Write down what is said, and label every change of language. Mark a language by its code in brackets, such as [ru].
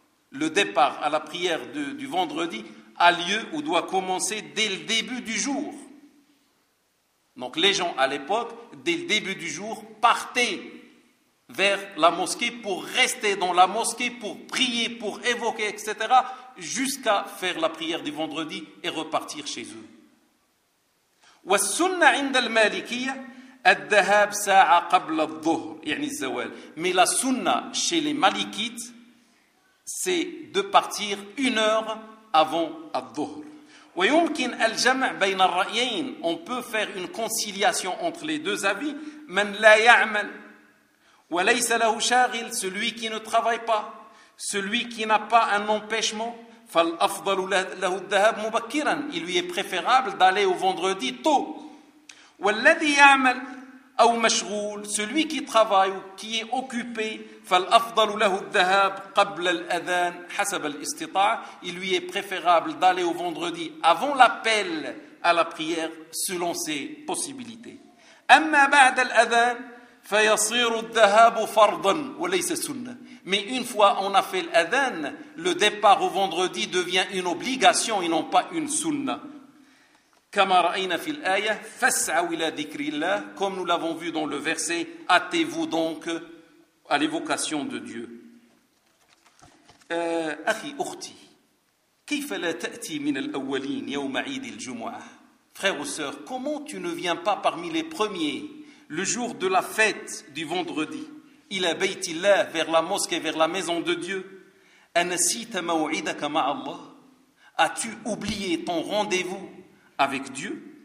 [fr] Le départ à la prière du vendredi a lieu ou doit commencer dès le début du jour. Donc les gens à l'époque, dès le début du jour, partaient vers la mosquée pour rester dans la mosquée pour prier, pour évoquer etc. jusqu'à faire la prière du vendredi et repartir chez eux. [ar] والسنة عند المالكية الذهاب ساعة قبل الظهر يعني الزوال. [fr] Mais la sunna chez les malikites c'est de partir une heure avant الظهر. [ar] ويمكن الجمع بين الرأيين. [fr] On peut faire une conciliation entre les deux avis. [ar] من لا يعمل وليس له شاغل [fr] celui qui ne travaille pas celui qui n'a pas un empêchement [ar] فالافضل له الذهاب مبكرا [fr] il lui est préférable d'aller au vendredi tôt [ar] والذي يعمل او مشغول [fr] celui qui travaille ou qui est occupé [ar] فالافضل له الذهاب قبل الاذان حسب الاستطاعة [fr] il lui est préférable d'aller au vendredi avant l'appel à la prière selon ses possibilités [ar] اما بعد الاذان فيصير الذهاب فرضا وليس سنة. [fr] Mais une fois on a fait l'adhan, le départ au vendredi devient une obligation et non pas une sunna. [ar] كما رأينا في الآية فاسعوا إلى ذكر الله. [fr] Comme nous l'avons vu dans le verset, hâtez-vous donc à l'évocation de Dieu. [ar] أخي أختي كيف لا تأتي من الأولين يوم عيد الجمعة. [fr] Frère ou sœur, comment tu ne viens pas parmi les premiers? Le jour de la fête du vendredi, il a baytillah vers la mosquée, vers la maison de Dieu. [ar] Anasita maw'idaka ma'allah. [fr] As-tu oublié ton rendez-vous avec Dieu?